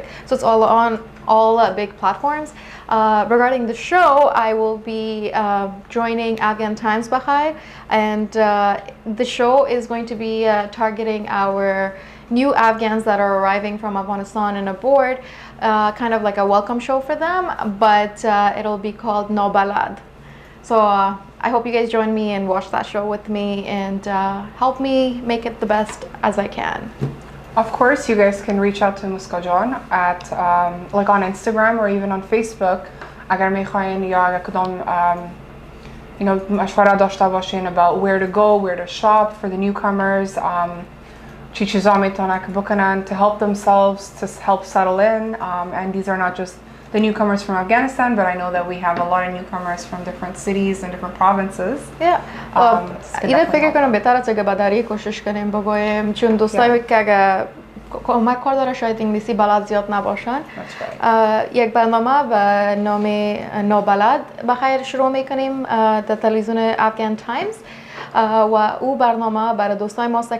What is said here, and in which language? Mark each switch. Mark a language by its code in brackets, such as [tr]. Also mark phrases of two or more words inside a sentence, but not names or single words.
[en] So it's all on all big platforms. Regarding the show, I will be joining Afghan Times Bahai, and the show is going to be targeting our new Afghans that are arriving from Afghanistan and aboard, kind of like a welcome show for them, but it'll be called No Balad. So I hope you guys join me and watch that show with me and help me make it the best as I can. Of course, you guys can reach out to Muskajan at like on Instagram or even on Facebook. [fa] اگر میخواین یا کدام مشوره داشته باشین [en] about where to go, where to shop for the newcomers, [fa] چی چیزا میتونن که بکنن [en] to help themselves, to help settle in, and these are not just the newcomers from Afghanistan, but I know that we have a lot of newcomers from different cities and different provinces. Yeah. [fa] اینه فکر کنم بهتره است که بداری کوشش کنیم بگویم چون دوستایی که اگه کمک کار داره شاید انگلیسی بلد زیاد نباشن. یک برنامه به نام نابلد بخیر شروع میکنیم در تلویزیون افغان تایمز و او برنامه برای دوستای ماست